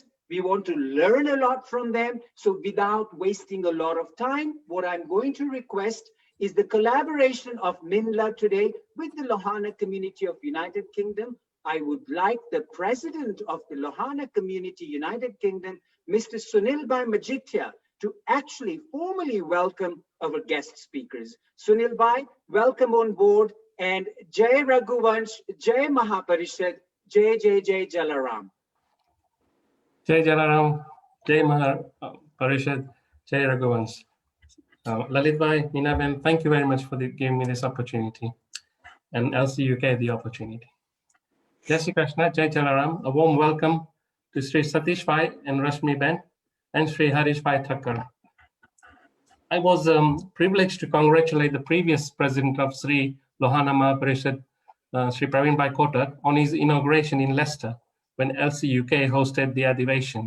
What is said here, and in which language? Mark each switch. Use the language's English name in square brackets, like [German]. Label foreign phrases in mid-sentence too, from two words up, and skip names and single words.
[English] We want to learn a lot from them. So without wasting a lot of time, what I'm going to request is the collaboration of Minla today with the Lohana community of United Kingdom. I would like the president of the Lohana community, United Kingdom, Mr. Sunil Bhai Majithia, to actually formally welcome our guest speakers. Sunil Bhai, welcome on board, and [Hindi] जय रघुवंश, जय महापरिषद, जय जलाराम. जय जलाराम, जय महापरिषद, जय रघुवंश. [English] Lalit Bhai, Meena Ben, thank you very much for giving me this opportunity, and LC UK the opportunity. [Hindi] जय श्री कृष्ण, जय जलाराम, [English] a warm welcome to Sri Satish Bhai and Rashmi Ben and Sri Harish Bhai Thakkar. I was privileged to congratulate the previous president of Sri Lohana Mahaparishad, Sri Praveen Bhai Kotak, on his inauguration in Leicester when LC UK hosted the Adivation.